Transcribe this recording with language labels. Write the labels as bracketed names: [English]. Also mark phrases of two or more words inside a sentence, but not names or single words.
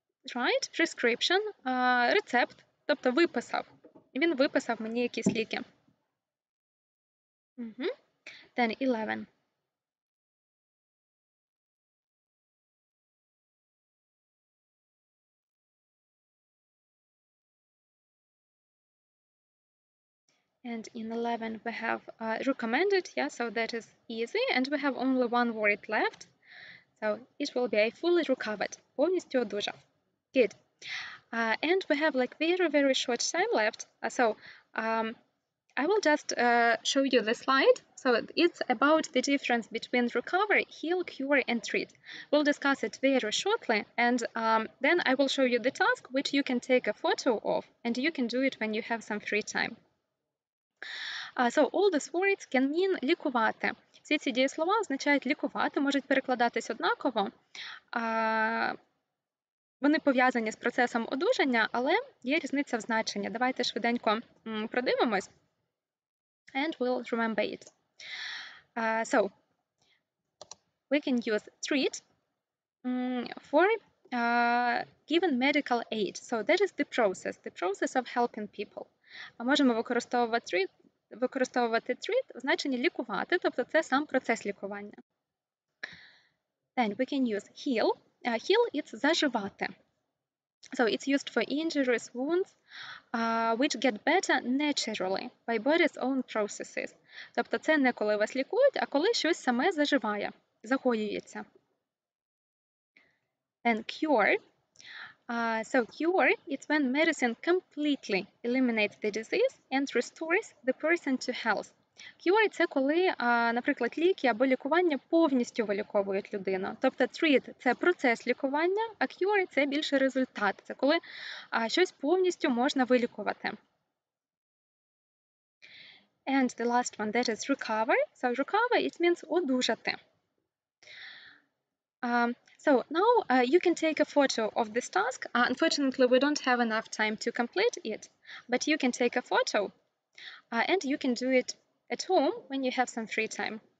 [English] prescribed, prescription, [Ukrainian] рецепт, тобто виписав. Він виписав мені якісь ліки. [English] Then 11. And in 11 we have recommended, yeah, so that is easy, and we have only one word left, so it will be I fully recovered, [Ukrainian] повністю одужав. [English] Good. And we have like very short time left, so I will just show you the slide. So it's about the difference between recover, heal, cure, and treat. We'll discuss it very shortly, and then I will show you the task which you can take a photo of, and you can do it when you have some free time. So all these words can mean лікувати. [Ukrainian] Всі ці дієслова означають лікувати, можуть перекладатись однаково. Вони пов'язані з процесом одужання, але є різниця в значенні. Давайте швиденько продивимось. [English] And we'll remember it. So we can use treat for given medical aid. So that is the process of helping people. [Ukrainian] Можемо використовувати treat в значенні лікувати, тобто це сам процес лікування. [English] Then we can use heal. Heal – it's заживати. So it's used for injuries, wounds, which get better naturally by body's own processes. [Ukrainian] Тобто це не коли вас лікують, а коли щось саме заживає, загоюється. [English] Then cure. So cure, it's when medicine completely eliminates the disease and restores the person to health. Cure – [Ukrainian] це коли, наприклад, ліки або лікування повністю виліковують людину. Тобто treat – це процес лікування, а cure – це більше результат. Це коли щось повністю можна вилікувати. [English] And the last one, that is recover. So recover, it means одужати. So now you can take a photo of this task. Unfortunately, we don't have enough time to complete it, but you can take a photo and you can do it at home when you have some free time.